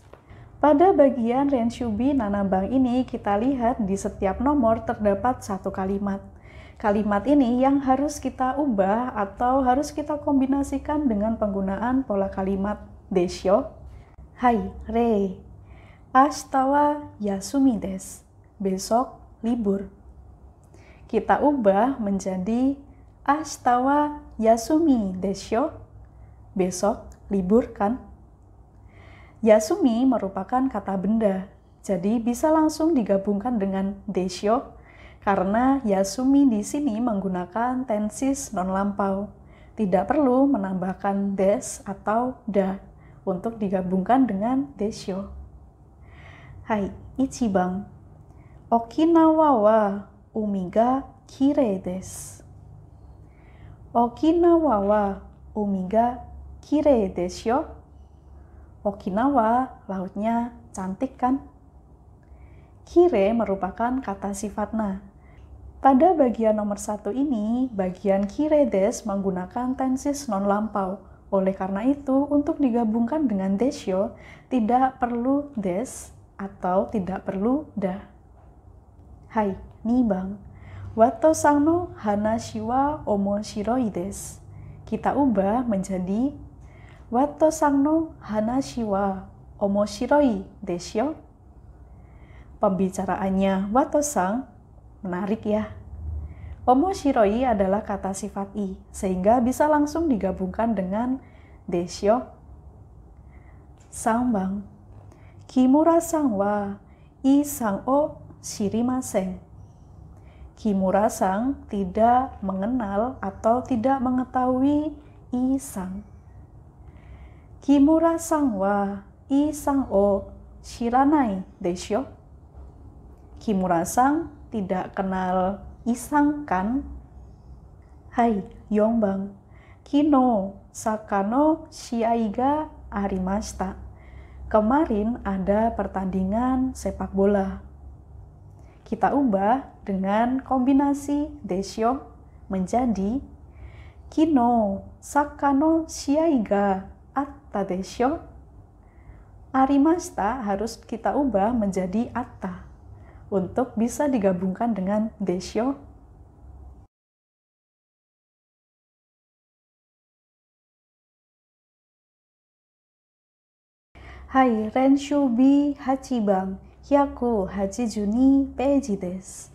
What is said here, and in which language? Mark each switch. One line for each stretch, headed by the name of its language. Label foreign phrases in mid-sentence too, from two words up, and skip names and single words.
Indonesian: Pada bagian
Japanese: 練習B七番
Indonesian: ini kita lihat di setiap nomor terdapat satu kalimat. Kalimat ini yang harus kita ubah atau harus kita kombinasikan dengan penggunaan pola kalimat desyo.
Japanese: Hai, re. 明日は休みです.
Indonesian: Besok libur. Kita ubah menjadi
Japanese: 明日は休みでしょう.
Indonesian: Besok libur kan? Yasumi merupakan kata benda, jadi bisa langsung digabungkan dengan desyo karena yasumi di sini menggunakan tenses non lampau. Tidak perlu menambahkan des atau da untuk digabungkan dengan desyo.
Japanese: Hai, ichibang. 沖縄は海がきれいです. 沖縄は海がきれいです.
Indonesian: Okinawa, lautnya cantik kan? Kire merupakan kata sifatna. Pada bagian nomor 1 ini, bagian
Japanese: きれいです
Indonesian: menggunakan tenses non lampau. Oleh karena itu, untuk digabungkan dengan desyo, tidak perlu des atau tidak perlu da.
Japanese: はい、二番. ワトさんの話は面白いです.
Indonesian: Kita ubah menjadi
Japanese: ワトさんの話は面白いです.
Indonesian: Pembicaraannya Wato-san menarik ya. Omoshiroi adalah kata sifat i, sehingga bisa langsung digabungkan dengan desyo.
Japanese: Sanbang. 木村さんはイさんを知りません.
Indonesian: Kimura-san tidak mengenal atau tidak mengetahui i-san.
Japanese: 木村さんはイさんを知らないでしょう.
Indonesian: Kimura-san tidak kenal i-san kan?
Japanese: はい、四番. 昨日サッカーの試合がありました.
Indonesian: Kemarin ada pertandingan sepak bola. Kita ubah dengan kombinasi desyo menjadi
Japanese: 昨日サッカーの試合があったでしょう.
Indonesian: Arimashita harus kita ubah menjadi atta untuk bisa digabungkan dengan desyo.
Japanese: Hai, 練習B八番、百八十二ページです.